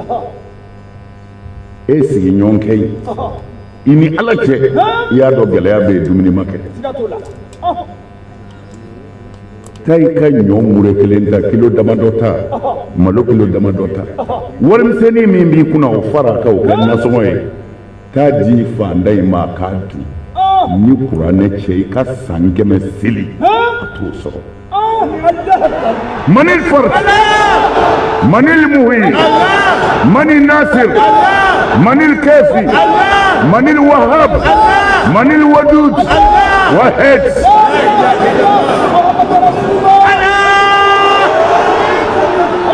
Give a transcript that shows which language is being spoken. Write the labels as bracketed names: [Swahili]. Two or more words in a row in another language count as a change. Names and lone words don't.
[Bambara] e sigiɲɔgɔnkɛ ye i ni ala cɛ i y'a dɔn gɛlɛya bɛ yen dumuni ma kɛ taa i ka ɲɔ mure kelen ta kilo damadɔ ta malo kilo damadɔ ta warimisɛnnin min b'i kunna o fara ka o kɛ nasɔngɔ ye taa di fanda in ma k'a dun ni kuranɛ cɛ i ka san 100 seli a t'o sɔrɔ [Arabic] من الفرد من المهين من الناصر من الكافي من الوهاب من الودود واحد